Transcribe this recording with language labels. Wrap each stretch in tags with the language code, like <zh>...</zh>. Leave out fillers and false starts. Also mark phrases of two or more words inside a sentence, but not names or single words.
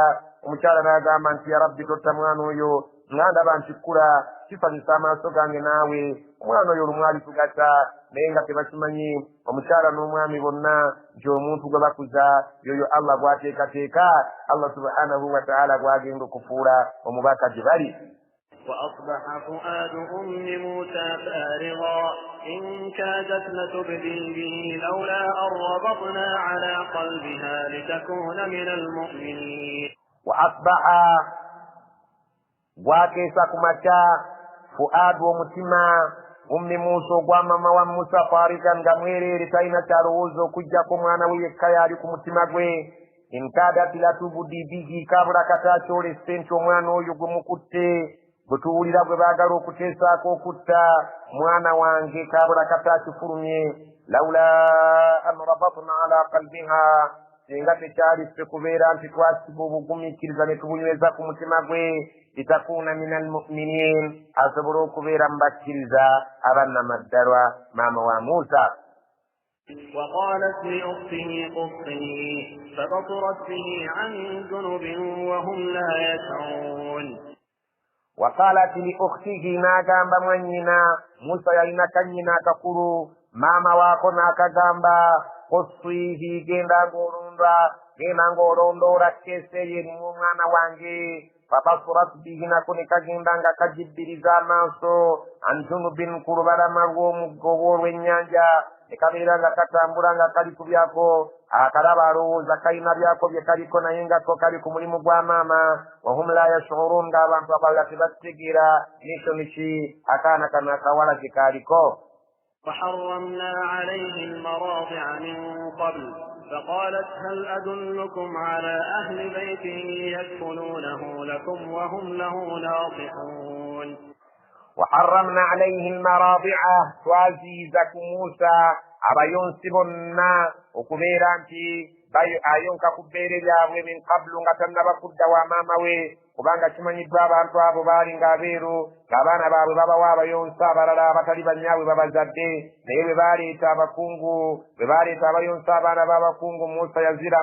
<lg>Omukyala n'agamba nti</lg> <ar>يا ربي,</ar> <lg>totta mwana oyo nga ndaba ntikula, kisanyusa amaaso gange naawe. Omwana oyo lumu alitugasa, naye nga tebakimanyi omukyala n'omwami bonna nti omuntu gwe bakuza yoyo Allah gw'ateekateeka,</lg> <ar>الله سبحانه وتعالى</ar> <lg>gw'agenda okufuula omubaka gye bali.</lg> <ar>وأصبح فؤاد أم موسى فارغا إن كادت لتبدي به لولا أن ربطنا على قلبها لتكون من المؤمنين.</ar> <lg>وأصبح gw'akeesa ku makya fuadu omutima</lg> <ar>أم موسى</ar> <lg>ogwa mama wa Musa farigan nga mwereere talina kyalowooza okuggyako omwana we yekka yali ku mutima gwe.</lg> <ar>إن كادت لتبدي به,</ar> <lg>kabula katakyolese nti omwana oyo gwe mukutte gwe tuwulira gwe baagala okuteesaako okutta mwana wange, kabula katakifulumye.</lg> <ar>لولا أن ربطنا على قلبها,</ar> <lg>singa tekyali ffe kubeera nti twasiba obugumiikiriza ne tubunyweza ku mutima gwe.</lg> <ar>لتكون من المؤمنين,</ar> <lg>asobole okubeera mu bakkiriza abannamaddalwa maama wa Musa.</lg> <ar>وقالت لأخته قصه فبصرت به عن جنب وهم لا يشعرون. وقالت لأخته,</ar> <lg>n'agamba mwannyina Musa yalina kannyina akakulu, maama waako n'akagamba qusfihi, genda ng'olondoola keese eyo erimu omwana wange.</lg> <ar>فبصرت به,</ar> <lg>nako ne kagenda nga kajibbiriza amaaso</lg> <ar>عن جنب,</ar> <lg>ku lubalama lw'omuggo olw'ennyanja. ekabeera nga katambula nga kali ku byako akalaba alowooza kalina byako bye kaliko naye nga ko kali ku mulimu gwa maama</lg> <ar>وهم لا يشعرون</ar> <lg>ng'abantu abalala tebategeera missioni ki akaana kano akawala gye kaliko.</lg> <ar>وحرمنا عليه المراضع من قبل فقالت هل أدلكم على أهل بيت يكفلونه لكم وهم له ناصحون. وحرمنا عليه المراضع توازيزك موسى</ar> <lg>abayonsibonna okubeera nti ayonka ku bbeere lyabwe</lg> <ar>من قبل</ar> <lg>nga tannaba kudda wa maama we kubanga kimanyiddwa abantu abo baali ng'abeeru ng'abaana baabwe babawa abayonsa abalala abatali banyaabwe babazadde naye bwe baleeta abakungu bwe baleeta abayonsa abaana b'abakungu Musa yazira</lg>